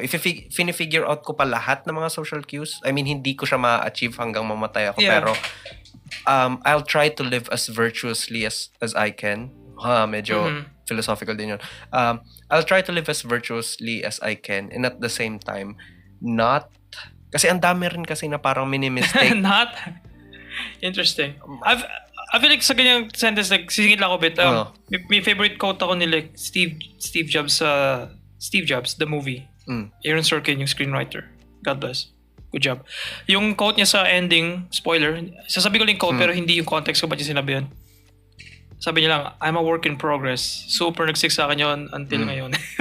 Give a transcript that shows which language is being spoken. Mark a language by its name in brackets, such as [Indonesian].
[Filipino] If figure out ko pa lahat ng mga social cues, [English] I mean, [Filipino] hindi ko siya ma-achieve hanggang mamatay ako. [English] Yeah. Pero I'll try to live as virtuously as I can. [Filipino] Medyo philosophical din yun. [English] I'll try to live as virtuously as I can and at the same time, not... [Filipino] Kasi ang dami rin kasi na parang mini-mistake. [English] Not? Interesting. I feel like [Filipino] sa ganyang sentence, [English] like, [Filipino] sisingit lang ako [English] bit. [Filipino] May favorite quote ako ni like Steve Jobs, Steve Jobs, the movie. Aaron Sorkin, yung screenwriter. [English] God bless. Good job. [Filipino] Yung quote niya sa ending, spoiler, sasabi ko lang yung quote pero hindi yung context ko ba't yung sinabi yun. Sabi niya lang, [English] I'm a work in progress. [Filipino] Super nagsik sa akin yun until ngayon.